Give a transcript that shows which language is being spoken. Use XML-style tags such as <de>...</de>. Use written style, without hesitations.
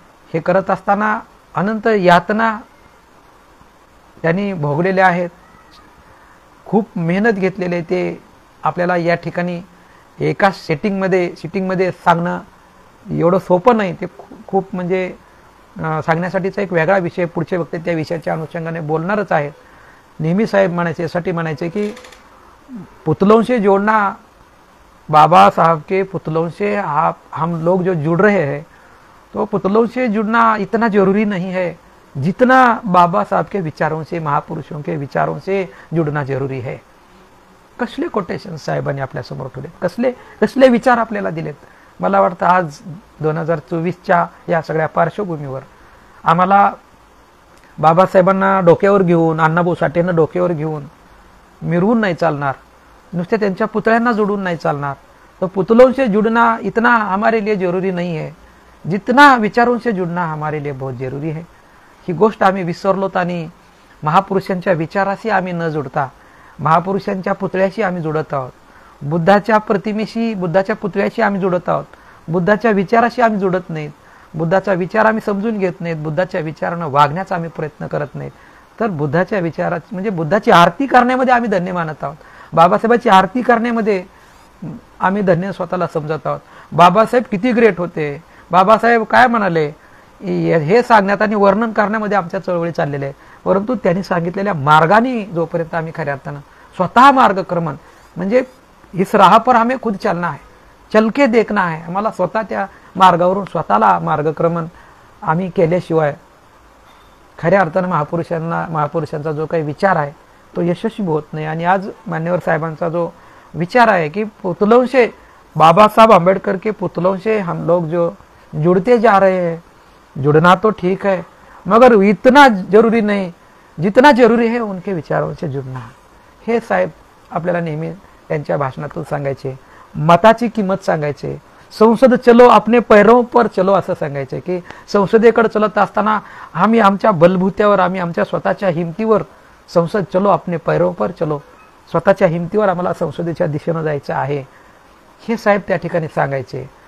<mr>हे करत असताना अनंत यातना त्यांनी भोगलेल्या आहेत, खूप मेहनत घेतलेले. ते आपल्याला या ठिकाणी एका सिटिंगमध्ये सांगणं एवढं सोपं नाही. ते खूप म्हणजे सांगण्यासाठीचा एक वेगळा विषय, पुढचे वक्ते त्या विषयाच्या अनुषंगाने बोलणारच आहेत. नेहमी साहेब म्हणायचे की</mr> <hi>पुतलों से जोड़ना, बाबा साहब के पुतलों से हम लोग जो जुड़ रहे हैं, तो पुतलों से जुड़ना इतना जरूरी नहीं है जितना बाबा साहब के विचारों से, महापुरुषों के विचारों से जुड़ना जरूरी है.</hi> <mr>कसले कोटेशन साहेबांनी आपल्यासमोर ठेवले, कसले विचार आपल्याला दिलेत. मला वाटतं आज 2024च्या या सगळ्या पार्श्वभूमीवर आम्हाला बाबासाहेबांना डोक्यावर घेऊन, अण्णाभाऊ साठेंना डोक्यावर घेऊन मिरवून नाही चालणार, नुसते त्यांच्या पुतळ्यांना जोडून नाही चालणार.</mr> <hi>तो पुतलों से जुड़ना इतना हमारे लिए जरूरी नहीं है जितना विचारों से जुड़ना हमारे लिए बहुत जरूरी है.</hi> <mr>ही गोष्ट आम्ही विसरलोत आणि महापुरुषांच्या विचाराशी आम्ही न जुडता महापुरुषांच्या पुतळ्याशी आम्ही जुडत आहोत. बुद्धाच्या प्रतिमेशी, बुद्धाच्या पुतळ्याशी आम्ही जुडत आहोत. बुद्धाच्या विचाराशी आम्ही जुडत नाहीत. बुद्धाचा विचार आम्ही समजून घेत नाहीत. बुद्धाच्या विचारानं वागण्याचा आम्ही प्रयत्न करत नाहीत. तर बुद्धाच्या विचाराची म्हणजे बुद्धाची आरती करण्यामध्ये आम्ही धन्य मानत आहोत. बाबासाहेबांची आरती करण्यामध्ये आम्ही धन्य स्वतःला समजत आहोत. बाबासाहेब किती ग्रेट होते, बाबासाहेब काय म्हणाले, हे सांगण्यात आणि वर्णन करण्यामध्ये आमच्या चळवळी चाललेल्या आहे. परंतु त्यांनी सांगितलेल्या मार्गाने जोपर्यंत आम्ही खऱ्या अर्थानं स्वतः मार्गक्रमण, म्हणजे</mr> <hi>इस राह पर हमें खुद चलना है, चल के देखना है.</hi> <mr>आम्हाला स्वतः त्या मार्गावरून स्वतःला मार्गक्रमण आम्ही केल्याशिवाय खऱ्या अर्थानं महापुरुषांचा जो काही विचार आहे तो यशस्वी होत नाही. आणि आज मान्यवर साहेबांचा जो विचार आहे की</mr> <hi>पुतलों से, बाबा साहब आंबेडकर के पुतलों से हम लोग जो जुड़ते जा रहे हैं, जुड़ना तो ठीक है मगर इतना जरूरी नहीं जितना जरूरी है उनके विचारों से जुड़ना.</hi> <mr>हे साहेब आपल्याला नेहमी त्यांच्या भाषणातून सांगायचे. मताची किंमत सांगायचे.</mr> <hi>संसद चलो अपने पैरों पर चलो</hi> <mr>असं सांगायचे की संसदेकडे चलत असताना आम्ही आमच्या बलबुत्यावर, आम्ही आमच्या स्वतःच्या हिमतीवर,</mr> <hi>संसद चलो अपने पैरों पर चलो,</hi> <mr>स्वतःच्या हिमतीवर आम्हाला संसदेच्या दिशेनं जायचं आहे, हे साहेब त्या ठिकाणी सांगायचे.</mr>